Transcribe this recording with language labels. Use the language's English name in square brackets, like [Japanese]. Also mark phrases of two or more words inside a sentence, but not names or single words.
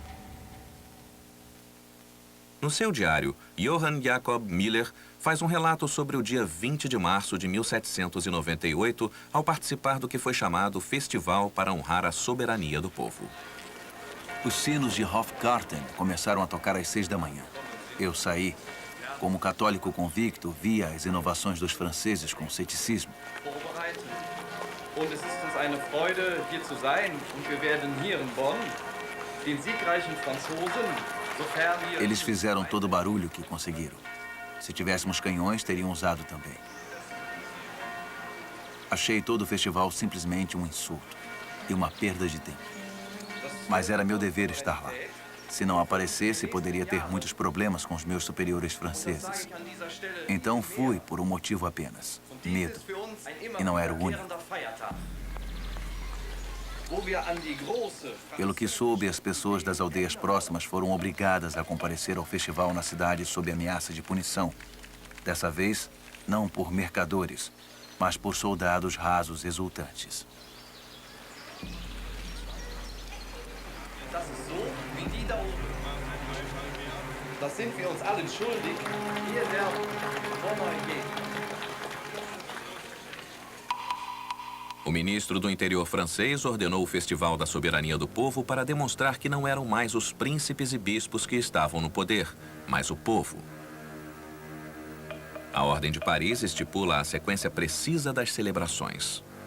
[Portuguese] No seu diário, Johann Jakob Miller faz um relato sobre o dia 20 de março de 1798, ao participar do que foi chamado Festival para honrar a soberania do povo. Os sinos de Hofgarten começaram a tocar às 6 da manhã. Eu saí. Como católico convicto, via as inovações dos franceses com ceticismo. [German] Und es ist uns eine Freude, hier zu sein. Und wir werden hier in Bonn den siegreichen Franzosen, sofern wir... [Portuguese] Eles fizeram todo o barulho que conseguiram. Se tivéssemos canhões, teriam usado também. Achei todo o festival simplesmente um insulto e uma perda de tempo. Mas era meu dever estar lá. Se não aparecesse, poderia ter muitos problemas com os meus superiores franceses. Então fui por um motivo apenas: medo. E não era o único. Pelo que soube, as pessoas das aldeias próximas foram obrigadas a comparecer ao festival na cidade sob ameaça de punição. Dessa vez, não por mercadores, mas por soldados rasos exultantes. [German] Das ist so, wie die da oben. Das sind wir uns allen schuldig. Ihr werdet vor neu gehen. [Portuguese] O ministro do interior francês ordenou o Festival da Soberania do Povo para demonstrar que não eram mais os príncipes e bispos que estavam no poder, mas o povo. A Ordem de Paris estipula a sequência precisa das celebrações.